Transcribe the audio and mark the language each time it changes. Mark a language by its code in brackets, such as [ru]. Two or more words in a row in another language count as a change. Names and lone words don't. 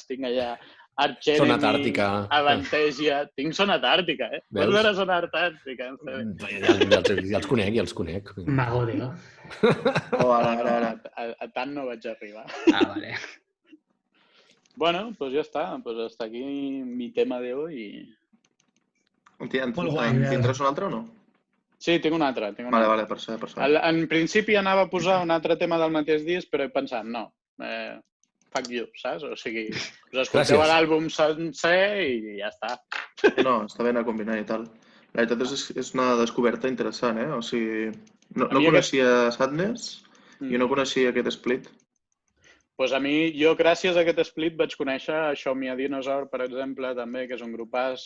[ca] Tinc allà Arch Enemy, Zona Antàrtica. Avantasia... Tinc Zona Antàrtica, eh? Veus? Veus era Zona Antàrtica? Ja els conec. Mago de Dios. Oh, ara. A tant no vaig arribar. Ah, vale. [es] Bueno, pues ya está. Pues hasta aquí mi tema de hoy. [ca] Tindràs un altre o no? Sí, tinc un altre. Vale, per saber. En principi anava a posar un altre tema del mateix disc, però he pensat, no, [en] fuck you, [ca] saps? O sigui, us escolteu l'àlbum sencer i ja està. No, està bé anar a combinar i tal. La veritat és una descoberta interessant, eh? O sigui, no coneixia Sadness i no coneixia aquest split. Doncs a mi, jo gràcies a aquest split vaig conèixer Show Me a Dinosaur, per exemple, també, que és un grupàs.